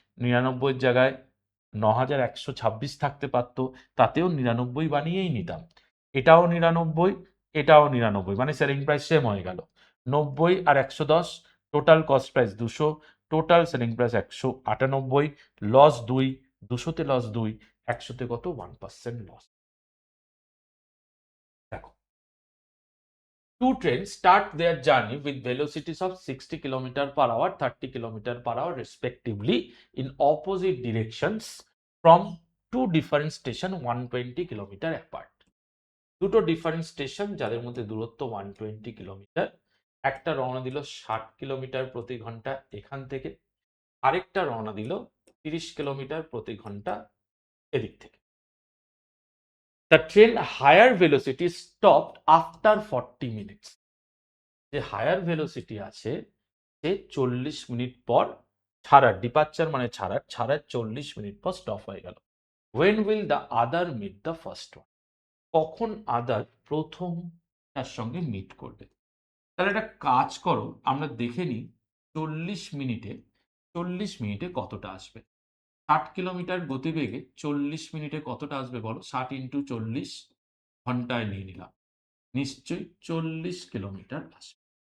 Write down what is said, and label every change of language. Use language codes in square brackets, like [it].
[bn] 99-এর জায়গায় 9126 থাকতে পারতো, তাতেও 99 বানিয়েই নিতাম। এটাও 99, এটাও 99, মানে সেলিং প্রাইস সেম হয়ে গেল। 90 আর 110, total cost price 200, total selling price 198, loss 2, 200-তে loss 2, 100-তে কত? 1% লস। দেখো, [en] two trains start their journey with velocities of 60 km/h, 30 km/h respectively in opposite directions from two different stations 120 km apart. [bn] দুটো different station যাদের মধ্যে দূরত্ব 120 kilometre. একটা রওনা দিল 60 kilometre প্রতি ঘন্টা এখান থেকে, আরেকটা রওনা দিল 30 কিলোমিটার প্রতি ঘন্টা এদিক থেকে। [en] The train higher velocity stopped after 40 minutes. [bn] যে হায়ার ভেলোসিটি আছে সে 40 মিনিট পর ছাড়ার, ডিপার্চার মানে ছাড়ার 40 মিনিট পর স্টপ হয়ে গেল। [en] When will the other meet the first one? [bn] কখন আদার প্রথম তার সঙ্গে মিট করবে? তাহলে একটা কাজ করো, আমরা দেখে নিই 40 মিনিটে কতটা আসবে। 60 কিলোমিটার গতিবেগে 40 মিনিটে কতটা আসবে বলো? 60 ইন্টু 40 ঘন্টায় নিয়ে নিলাম, নিশ্চয়ই 40 কিলোমিটার আসবে।